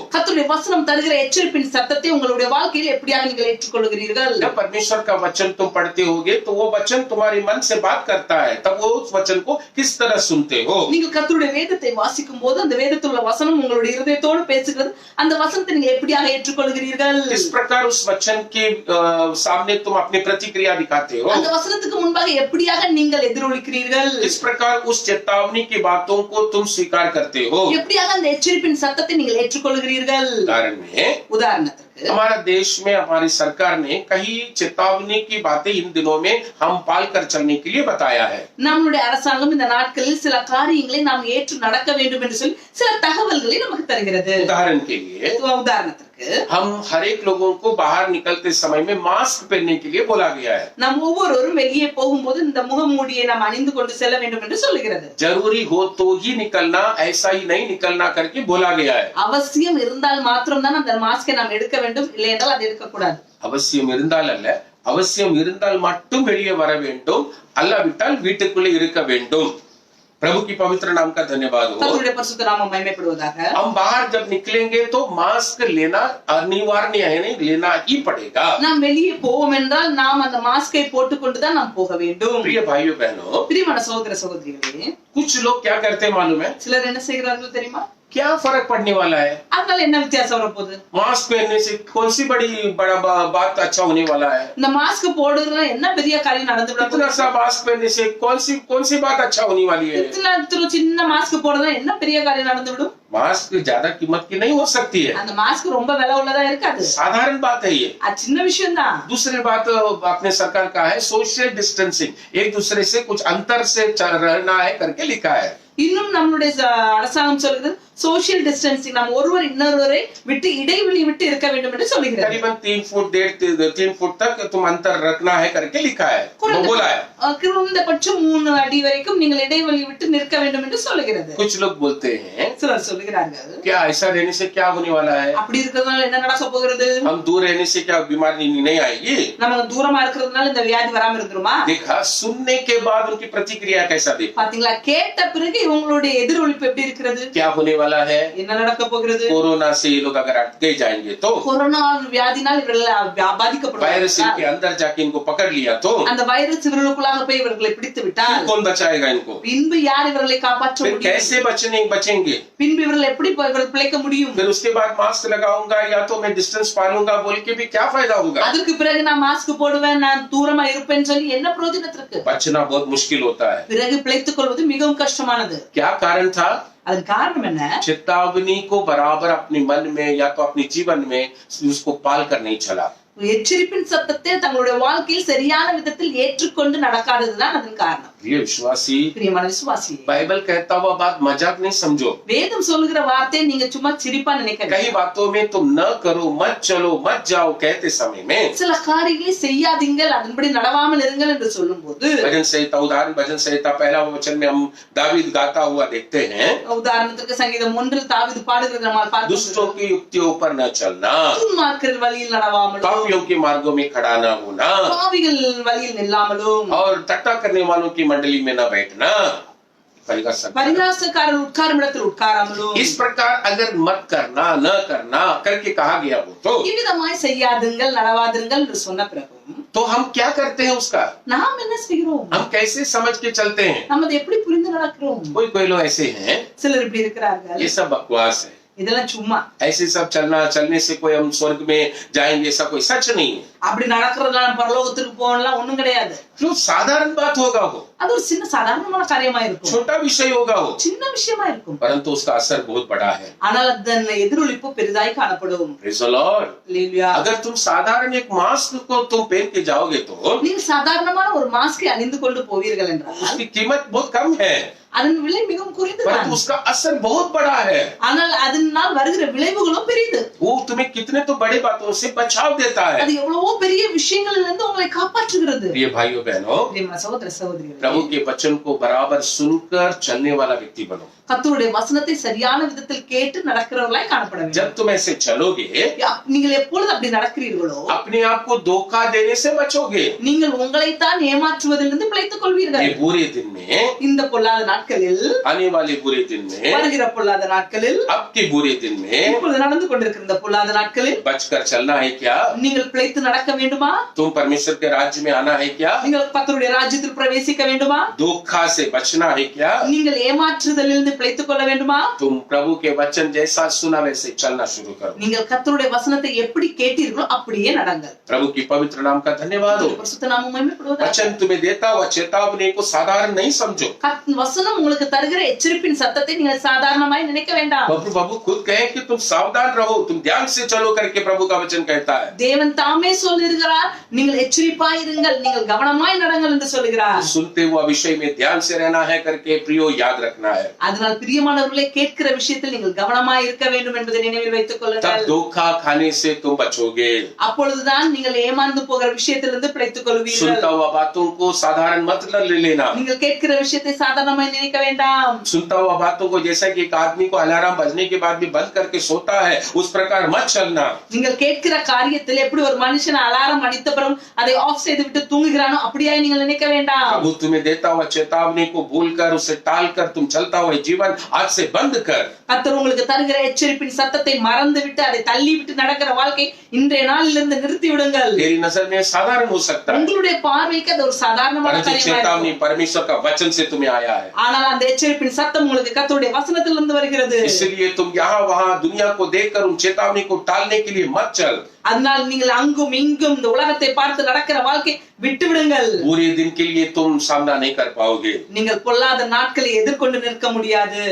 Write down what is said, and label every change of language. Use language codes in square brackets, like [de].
[ta] கர்த்தருடைய வசனம் தருகிற எச்சரிப்பின் சத்தத்தை உங்களுடைய வாழ்க்கையில் எப்படியாக நீங்கள் ஏற்றுக்கொள்கிறீர்கள்? [hi] जब परमेश्वर का वचन तुम पढ़ते होगे तो वो वचन तुम्हारे मन से बात करता है, तब वो उस वचन को किस तरह सुनते हो? [ta] நீங்கள் கர்த்தருடைய வேதத்தை வாசிக்கும் போது அந்த வேதத்தில் உள்ள வசனம் உங்களுடைய இருதயத்தோடு பேசுகிறது. அந்த வசனத்தை நீங்க எப்படியாக ஏற்றுக்கொள்கிறீர்கள்? [hi] किस प्रकार उस वचन के सामने तुम अपनी प्रतिक्रिया दिखाते हो? [ta] அந்த வசனத்துக்கு முன்பாக எப்படியாக நீங்கள் எதிரொலிக்கிறீர்கள்? [hi] किस प्रकार उस चेतावनी की बातों को तुम स्वीकार करते हो? [ta] எப்படியாக அந்த எச்சரிப்பின் சத்தத்தை நீங்கள் ஏற்றுக்கொள்கிறீர்கள்? [hi] उदाहरण में [ta] உதாரணத்துக்கு [hi] हमारा देश में हमारी सरकार ने कई चेतावनी की बातें इन दिनों में हम पाल कर चलने के लिए बताया है। [ta] நம்மளுடைய அரசாங்கம் இந்த நாட்களில் சில காரியங்களை நாம் ஏற்று நடக்க வேண்டும் என்று சொல்லி சில தகவல்களை நமக்கு தருகிறது. [hi] उदाहरण के लिए [ta] உதாரணத்திற்கு [hi] हम हर एक लोगों को बाहर निकलते समय में मास्क पहनने के लिए बोला गया है। [ta] நாம் ஒவ்வொருவரும் வெளியே போகும்போது இந்த முகமூடியை நாம் அணிந்து கொண்டு செல்ல வேண்டும் என்று சொல்லுகிறது. [hi] जरूरी हो तो ही निकलना, ऐसा ही नहीं निकलना करके बोला गया है। [ta] அவசியம் இருந்தால் மாத்திரம்தான் அந்த மாஸ்கை நாம் எடுக்க வேண்டும், இல்லை என்றால் அதை எடுக்க கூடாது. அவசியம் இருந்தால் அல்ல, அவசியம் இருந்தால் மட்டும் வெளியே வர வேண்டும், அல்லாவிட்டால் வீட்டுக்குள்ளே இருக்க வேண்டும்। [hi] प्रभु की पवित्र नाम का धन्यवाद हो। [ta] கர்த்தருடைய பரிசுத்த நாமம் மகிமைப்படுவதாக. [hi] हम बाहर जब निकलेंगे तो मास्क लेना अनिवार्य है, नहीं लेना ही पड़ेगा। [ta] நாம் வெளியே போவோம் என்றால் நாம் அந்த மாஸ்கை போட்டுக்கொண்டுதான் நாம் போக வேண்டும். [hi] प्रिय भाइयों बहनों, [ta] பிரியமான சகோதர சகோதரிகளே, [hi] कुछ लोग क्या करते हैं मालूम है? [ta] சிலர் என்ன செய்கிறார்கள் தெரியுமா? [hi] क्या फर्क पड़ने वाला है? [ta] அதனால என்ன வித்தியாசம் வரப்போகுது? [hi] मास्क पहनने से कौन सी बड़ा बात अच्छा होने वाला है? [ta] இந்த மாஸ்க் போடுறதுல என்ன பெரிய காரியம் நடந்து விட [hi] इतना सा मास्क पहनने से कौन सी बात अच्छा होने वाली है? [ta] இத்தனை சின்ன மாஸ்க் போடுறதுல என்ன பெரிய காரியம் நடந்து விடும்? [hi] मास्क ज्यादा कीमत की नहीं हो सकती है, [ta] அந்த மாஸ்க் ரொம்ப விலை உள்ளதா இருக்காது. [hi] साधारण बात है ये। [ta] அது சின்ன விஷயம் தான். [hi] दूसरी बात अपने सरकार का है सोशल डिस्टेंसिंग, एक दूसरे से कुछ अंतर से रहना है करके लिखा है। [ta] இன்னும் நம்மளுடைய அரசாங்கம் சொல்கிறது சோசியல் டிஸ்டன்சிங், நாம் ஒருவர் இன்னொருவரை விட்டு இடைவெளி விட்டு இருக்க வேண்டும் என்று சொல்லுகிறது. [hi] करीबन 3 फुट तक तुम अंतर रखना है करके लिखा है, वो बोला है। [ta] குறைந்தபட்சம் 3 அடி வரைக்கும் நீங்கள் இடைவெளி விட்டு நிற்க வேண்டும் என்று சொல்லுகிறது. [hi] कुछ लोग बोलते हैं [ta] சிலர் சொல்லுகிறார்கள், [hi] क्या ऐसा रहने से क्या होने वाला है? [ta] அப்படி இருக்கிறதுனால என்ன நடக்க போகிறது? [hi] हम दूर रहने से क्या बीमारी नहीं आएगी? [ta] நமக்கு தூரமா இருக்கிறதுனால இந்த வியாதி வராம இருந்துருமா? [hi] देखा, सुनने के बाद उनकी प्रतिक्रिया कैसा देखा, [ta] பாத்தீங்களா? கேட்ட பிறகு இவங்களுடைய எதிரொலிப்பு எப்படி இருக்கிறது? [hi] क्या होने वाला है? [ta] என்ன நடக்க போகிறது? [hi] कोरोना से ये लोग अगर अटके जाएंगे तो, [ta] கொரோனா வியாதினால் இவர்கள் [hi] वायरस [ta] பாதிக்கப்படுவார்கள். [hi] इनके अंदर जाके इनको पकड़ लिया तो [ta] அந்த வைரஸ் இவர்களுக்குள்ளாக போய் இவர்களை பிடித்து விட்டால் [hi] कौन बचाएगा इनको? [ta] பின்பு யார் இவர்களை காப்பாற்ற [hi] फिर [ta] முடியும்? [hi] कैसे बचेंगे? [ta] பின்பு இவர்கள் எப்படி இவர்கள் பிழைக்க முடியும்? [hi] फिर उसके बाद मास्क लगाऊंगा या तो मैं डिस्टेंस पालूंगा बोल के भी क्या फायदा होगा? [ta] அதுக்கு பிறகு நான் மாஸ்க் போடுவேன், நான் தூரமா இருப்பேன்னு சொல்லி என்ன பிரயோஜனத்திற்கு? [hi] बचना बहुत मुश्किल होता है। [ta] பிறகு பிழைத்துக் கொள்வது மிகவும் கஷ்டமானது. [hi] क्या कारण था? [ta] அதன் காரணம் என்ன? [hi] चेतावनी को बराबर अपने मन में या तो अपने जीवन में उसको पाल कर नहीं चला। [ta] எச்சரிப்பின் சத்தத்தை தங்களுடைய வாழ்க்கையில் சரியான விதத்தில் ஏற்றுக்கொண்டு நடக்காததுதான் அதன் காரணம். [hi] प्रिय विश्वासी, [ta] பிரியமான விசுவாசி, [hi] बाइबल कहता हुआ बात मजाक नहीं समझो। [ta] வேதம் சொல்லுகிற வார்த்தையை நீங்க சும்மா சிரிப்பா நினைக்காதீங்க. [hi] कई बातों में तुम न करो, मत चलो, मत जाओ कहते समय में [ta] சில காரியங்களை செய்யாதீங்கள், அதன்படி நடவாமல் இருங்கள் என்று சொல்லும்போது, [hi] भजन संहिता, उदाहरण भजन संहिता पहला वचन में हम दावीद गाता हुआ देखते हैं, [ta] உதாரணத்துக்கு சங்கீதம் 1 தாவீது பாடுகிறது நம்மால் [hi] दुष्टों [ta] பார்க்கிறோம். [hi] की युक्तियों पर न चलना, [ta] துன்மார்க்கர் வழியில் நடவாமலும், [hi] पापियों के मार्गों में खड़ा न होना, [ta] பாவிகள் வழியில் நில்லாமலும், [hi] और टट्टा करने वालों की मंडली में न बैठना, [ta] பரிகாசக்காரர் உட்காரும் இடத்தில் உட்காராமலும். [hi] इस प्रकार अगर मत करना, न करना करके कहा गया हो तो [ta] இவ்விதமாய் செய்யாதுங்கள் நடவாதுங்கள் என்று சொன்ன பிறகும் [hi] तो हम क्या करते हैं उसका? [ta] நாம் என்ன செய்கிறோம்? [hi] हम कैसे समझ के चलते हैं? [ta] நம்ம அதை எப்படி புரிந்து நடக்கிறோம்? [hi] कोई लोग ऐसे हैं, [ta] சிலர் இப்படி இருக்கிறார்கள், [hi] ये सब बकवास है, [ta] இதெல்லாம் சும்மா. [hi] ऐसे सब चलने से कोई हम स्वर्ग में जाएंगे, ऐसा कोई सच नहीं है। [ta] அப்படி நடக்கிறதுனால பரலோகத்துக்கு போகலாம் ஒண்ணும் கிடையாது. [hi] जो साधारण बात होगा वो, [ta] அது ஒரு சின்ன சாதாரணமான காரியமா இருக்கும், [hi] छोटा विषय होगा वो, [ta] சின்ன விஷயமா இருக்கும். [hi] परंतु उसका असर बहुत बड़ा है। [ta] ஆனால் அதன் எதிரொலிப்பு பெரிதாய் காணப்படும். [en] Praise the Lord। [ta] அல்லேலூயா. [hi] अगर तुम साधारण एक मास्क को तुम पहन के जाओगे तो [ta] நீங்கள் சாதாரணமான ஒரு மாஸ்கை அணிந்து கொண்டு போவீர்கள் என்றால் [hi] उसकी कीमत बहुत कम है, [ta] அதன் விலை மிகவும் குறைந்துதான். [hi] परंतु उसका असर बहुत बड़ा है। [ta] ஆனால் அதனால் வருகிற விளைவுகளும் பெரியது. [hi] वो तुम्हें कितने तो बड़ी बातों से बचाव देता है। [ta] அது எவ்வளவோ பெரிய விஷயங்களில் இருந்து உங்களை காப்பாற்றுகிறது. [hi] प्रिय भाइयों बहनों, [ta] பிரியமான சகோதர சகோதரிகளே, [hi] प्रभु के वचन को बराबर सुनकर चलने वाला व्यक्ति बनो। [ta] கர்த்தருடைய வசனத்தை சரியான விதத்தில் கேட்டு நடக்கிறவர்களாய் காணப்பட வேண்டும். [hi] जब तुम ऐसे चलोगे, [ta] நீங்கள் எப்பொழுது அப்படி நடக்கிறீர்களோ [hi] अपने आप को धोखा देने से बचोगे। [ta] நீங்கள் உங்களைத்தான் ஏமாற்றுவதிலிருந்து பிழைத்துக் கொள்வீர்கள். [hi] ये बुरे दिन में, [ta] இந்த பொல்லாத நாட்களில், [hi] आने वाले बुरे दिन में, [ta] வருகிற பொல்லாத நாட்களில், [hi] अब के बुरे दिन में [ta] இப்பொழுது நடந்து கொண்டிருக்கிற இந்த பொல்லாத நாட்களில் [hi] बचकर चलना है क्या? [ta] நீங்கள் பிழைத்து நடக்க வேண்டுமா? [hi] तुम परमेश्वर के राज्य में आना है क्या? [ta] நீங்கள் கர்த்தருடைய ராஜ்யத்தில் பிரவேசிக்க வேண்டுமா? [hi] धोखा से बचना है क्या? [ta] நீங்கள் ஏமாற்றுதலிலிருந்து பிழைத்துக் கொள்ள வேண்டுமா? [hi] तुम प्रभु के वचन जैसा सुना वैसे चलना शुरू करो। [ta] நீங்கள் கர்த்தருடைய வசனத்தை எப்படி கேட்டீர்களோ அப்படியே நடங்கள். [hi] प्रभु की पवित्र नाम का धन्यवाद हो। [ta] பரிசுத்த நாமம் மகிமைப்படுவதாக. [hi] वचन तुम्हें देता हुआ चेतावनी को साधारण नहीं समझो। [ta] வசனம் உங்களுக்கு தருகிற எச்சரிப்பின் சத்தத்தை நீங்கள் சாதாரணமாய் நினைக்க வேண்டாம். [hi] प्रभु खुद कहे कि तुम सावधान रहो, तुम ध्यान से चलो करके प्रभु का वचन कहता है। [ta] தேவன் தாமே சொல்லுகிறார், நீங்கள் எச்சரிப்பாய் இருங்கள், நீங்கள் கவனமாய் நடங்கள் என்று சொல்லுகிறார். [hi] सुनते हुआ विषय में ध्यान से रहना है करके प्रियो याद रखना है। [ta] அதனால் பிரியமானவர்களே, கேட்கிற விஷயத்தில் நீங்கள் கவனமாய் இருக்க வேண்டும் என்பதை நினைவில் வைத்துக் [hi] तब [ta] கொள்ளுங்கள். [hi] धोखा खाने से तुम बचोगे। [ta] அப்பொழுதுதான் நீங்கள் ஏமாந்து போகிற விஷயத்திலிருந்து பிழைத்துக் கொள்வீர்கள். [hi] सुनता हुआ बातों को साधारण मत ले लेना। [ta] நீங்கள் கேட்கிற விஷயத்தை சாதாரணமாய் நினைக்க வேண்டாம். [hi] सुनता हुआ बातों को जैसा कि एक आदमी को अलार्म बजने के बाद भी बंद करके सोता है, उस प्रकार मत चलना। [ta] நீங்கள் கேட்கிற காரியத்தில் எப்படி ஒரு மனுஷன் அலாரம் அடித்த பிறகு அதை ஆஃப் செய்து விட்டு தூங்குகிறானோ அப்படியே நீங்கள் நினைக்க வேண்டாம். [hi] प्रभु तुम्हें देता हुआ चेतावनी को भूलकर उसे टालकर तुम चलता हुआ जीवन आज से बंद कर। [ta] கர்த்தர் உங்களுக்கு தருகிற எச்சரிப்பின் சத்தத்தை மறந்து விட்டு அதை தள்ளி விட்டு நடக்கிற வாழ்க்கை இன்றைய நாளிலிருந்து நிறுத்தி விடுங்கள். [hi] तेरी नजर में साधारण हो सकता है, [ta] உங்களுடைய பார்வைக்கு அது ஒரு சாதாரணமான [hi] परंतु [ta] காரியமா [hi] चेतावनी [ta] இருக்கும். [hi] परमेश्वर का वचन से तुम्हें आया है। [ta] ஆனால் அந்த எச்சரிப்பின் சத்தம் உங்களுக்கு கர்த்தருடைய வசனத்திலிருந்து வருகிறது. [hi] इसलिए तुम यहाँ वहाँ दुनिया को देखकर उन चेतावनी को टालने के लिए मत चल। [ta] அதனால் நீங்கள் அங்கும் இங்கும் இந்த உலகத்தை பார்த்து நடக்கிற வாழ்க்கை விட்டு விடுங்கள். [hi] बुरे दिन के लिए तुम सामना नहीं कर पाओगे। [ta] நீங்கள் பொல்லாத நாட்களை எதிர்கொண்டு நிற்க முடியாது.